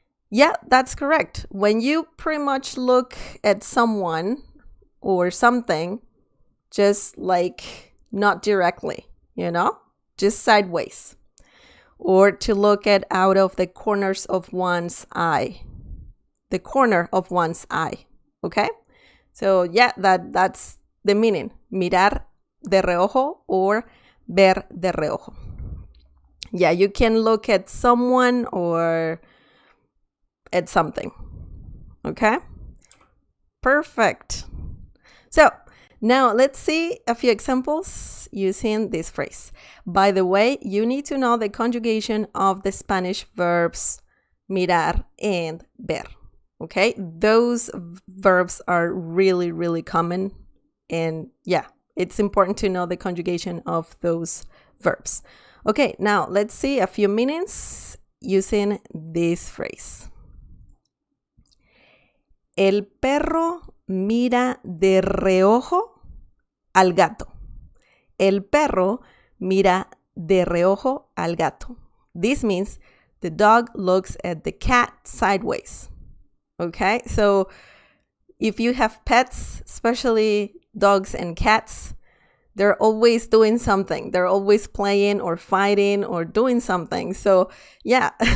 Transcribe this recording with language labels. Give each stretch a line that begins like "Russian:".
English: Yeah, that's correct. When you pretty much look at someone or something, just like not directly, just sideways. Or to look at out of the corners of one's eye. The corner of one's eye. Okay? So yeah, that's the meaning.
Spanish: Mirar de reojo
English: or
Spanish: ver de reojo.
English: Yeah, you can look at someone or at something. Okay? Perfect. So, now let's see a few examples using this phrase. By the way, you need to know the conjugation of the Spanish verbs mirar and ver. Okay? Those verbs are really, really common. And yeah, it's important to know the conjugation of those verbs. Okay, now let's see a few meanings using this phrase.
Spanish: El perro mira de reojo al gato. El perro mira de reojo al gato.
English: This means the dog looks at the cat sideways. Okay, so if you have pets, especially dogs and cats, they're always doing something. They're always playing or fighting or doing something. So yeah,